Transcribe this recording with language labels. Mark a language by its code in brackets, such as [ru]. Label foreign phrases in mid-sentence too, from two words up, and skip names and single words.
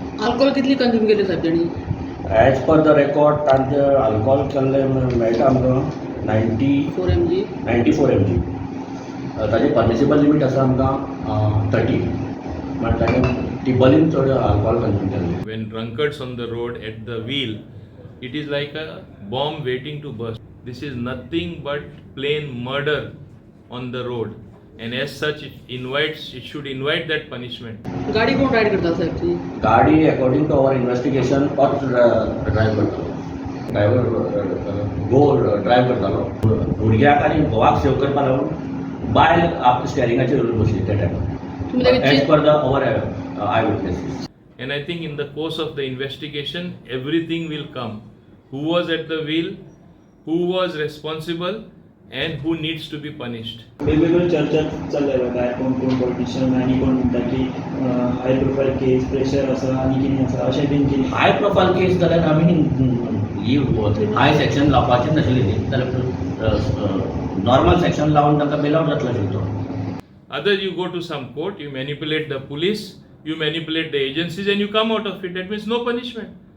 [kok] अल्कोहोल कितली कंज्यूम केली साहेब तेणी? [en] as per the record [kok] तांचे अल्कोहोल केल्लें मेळटा आमकां 4 mg 94 mg. ताजें [en] permissible limit [kok] आसा आमकां 30. म्हण ताणें टिबलीन चड अल्कोहोल कंज्यूम केल्लें. [en] When drunkards on the road at the wheel, it is like a bomb waiting to burst. This is nothing but plain murder on the road, and as such it should invite that punishment. [kok] गाडी कोण रायड करता साहेब ती? गाडी [en] according to our investigation [kok] तोच ड्रायव्ह करतालो. ड्रायव्हर ड्रायव्ह करतालो. भुरग्याक आनी घोवाक सेव करपा लागून बायल आप स्टेरिंगाचेर बसली त्या टायमार [en] as per the our eye witnesses. And I think in the course of the investigation, everything will come. Who was at the wheel, who was responsible, and who needs to be punished. [kok] वेगवेगळ्यो चर्चा चालल्या काय कोण कोण पॉलिटिशियन आनी कोण म्हणटा की [en] high profile case pressure [kok] आसा आनी कितें आसा अशें बीन कितें. [en] high profile case [kok] जाल्यार आमी ही [en] high section [kok] लावपाचें नाशिल्लें न्ही जाल्यार [en] normal section [kok] लावन ताका [en] bail out [kok] जातलो आशिल्लो. [en] Other you go to some court, you manipulate the police, you manipulate the agencies, and you come out of it. That means no punishment.